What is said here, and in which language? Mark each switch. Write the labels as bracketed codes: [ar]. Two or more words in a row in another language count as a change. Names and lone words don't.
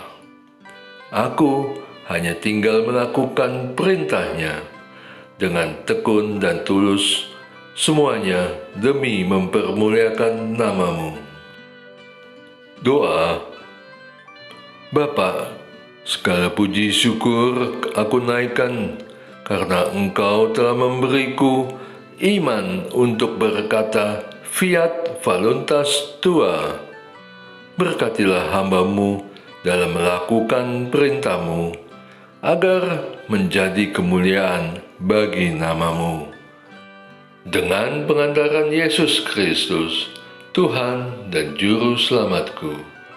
[id] Aku hanya tinggal melakukan perintahnya dengan tekun dan tulus, semuanya demi mempermuliakan namamu. Doa. Bapa, segala puji syukur aku naikkan karena Engkau telah memberiku iman untuk berkata [la] fiat voluntas tua. [id] Berkatilah hamba-Mu dalam melakukan perintah-Mu, agar menjadi kemuliaan bagi nama-Mu. Dengan pengantaran Yesus Kristus, Tuhan dan Juru Selamatku.